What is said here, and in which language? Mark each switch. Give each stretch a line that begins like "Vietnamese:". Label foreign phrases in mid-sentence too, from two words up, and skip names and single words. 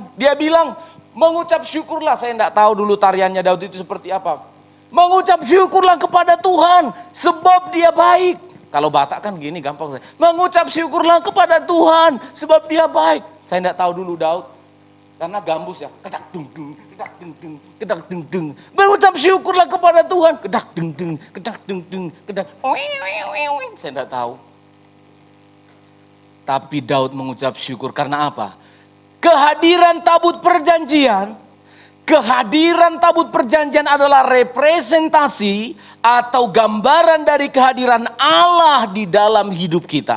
Indonesian: Dia bilang, mengucap syukurlah. Saya tidak tahu dulu tariannya Daud itu seperti apa. Mengucap syukurlah kepada Tuhan sebab dia baik. Kalau Batak kan gini gampang. Mengucap syukurlah kepada Tuhan sebab dia baik. Saya tidak tahu dulu Daud. Karena gambus ya. Kedak dung dung, kedak dung dung, kedak dung dung. Mengucap syukurlah kepada Tuhan. Kedak dung dung, kedak dung dung, kedak. Saya tidak tahu. Tapi Daud mengucap syukur karena apa? Kehadiran tabut perjanjian. Kehadiran tabut perjanjian adalah representasi atau gambaran dari kehadiran Allah di dalam hidup kita.